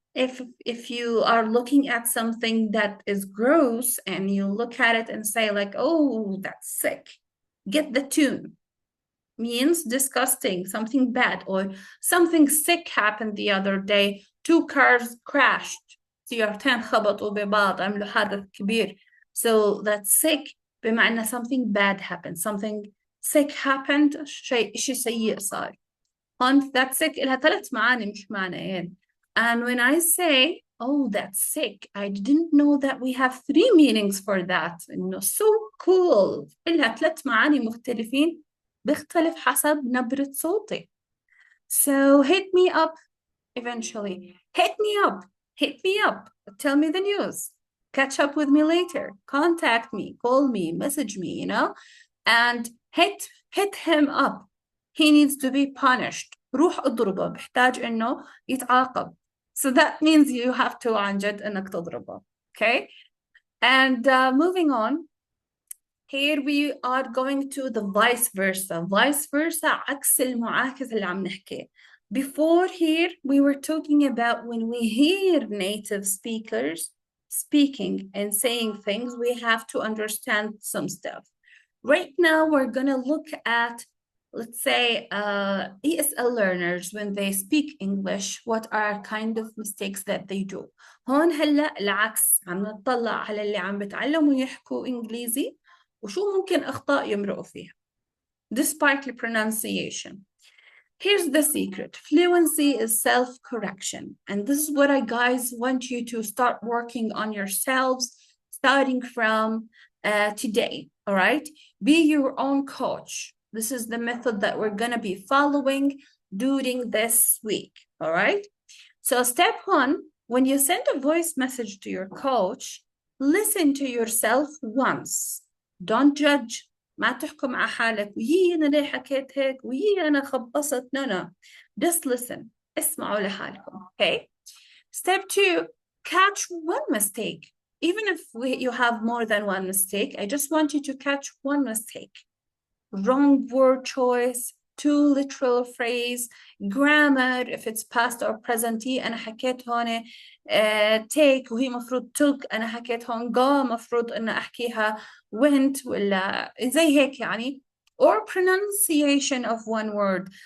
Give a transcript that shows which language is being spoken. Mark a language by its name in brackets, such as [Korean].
[English] If you are looking at something that is gross and you look at it and say like, oh, that's sick. Get the tune. Means disgusting, something bad, or something sick happened the other day. 2 cars crashed. [Arabic] سيارتين خبطوا ببعض عملوا حادث كبير. [English] So that's sick [Arabic] بمعنى [English] something bad happened, something sick happened, [Arabic] شيء سيء صار. هون [English] that's sick [Arabic] لها 3 معاني مش معنيين. [English] And when I say, oh, that's sick, I didn't know that we have 3 meanings for that. إنه so cool. [Arabic] لها 3 معاني مختلفين بيختلف حسب نبرة صوتي. [English] So hit me up eventually. Hit me up. Hit me up. Tell me the news. Catch up with me later. Contact me. Call me. Message me, you know? And hit him up. He needs to be punished. [Arabic] روح اضربه. بحتاج إنه يتعاقب. [English] So that means you have to [Arabic] عن جد إنك تضربه. [English] Okay? And moving on. Here we are going to the vice versa. [Arabic] Vice versa عكس المعاكس اللي عم نحكي. [English] Before here, we were talking about when we hear native speakers speaking and saying things, we have to understand some stuff. Right now, we're gonna look at, let's say, ESL learners when they speak English, what are kind of mistakes that they do. [Arabic] هون هلا العكس، عم نطلع على اللي عم بتعلموا يحكوا إنجليزي وشو ممكن أخطاء يمرقوا فيها [English] despite the pronunciation. Here's the secret. Fluency is self-correction. And this is what I guys want you to start working on yourselves starting from today, all right? Be your own coach. This is the method that we're gonna be following during this week, all right? So step 1, when you send a voice message to your coach, listen to yourself once. Don't judge. [Arabic] ما تحكم على حالك ويي أنا ليه حكيت هيك ويي أنا خبصت. [English] No. Just listen. [Arabic] اسمعوا لحالكم. [English] Okay? Step 2, catch one mistake. Even if you have more than one mistake, I just want you to catch one mistake. Wrong word choice, too literal phrase, grammar, if it's past or present. [Arabic] أنا حكيت هون take وهي مفروض took. أنا حكيت هون go مفروض أن أحكيها went ولا زي هيك يعني. [English] Or pronunciation of one word.